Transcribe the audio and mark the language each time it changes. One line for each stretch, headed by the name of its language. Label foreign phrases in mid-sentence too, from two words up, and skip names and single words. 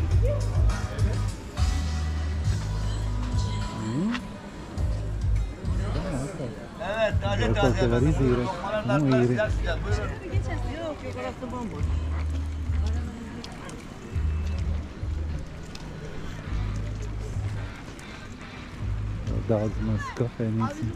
Turkish: Evet, taze
Latvian: Kaut
Turkish: taze.
Latvian: ko var izīrēt. Nu, īri.
Turkish: Yok yok, orası bomboş.
Latvian: Daudz maz kafejnīcas.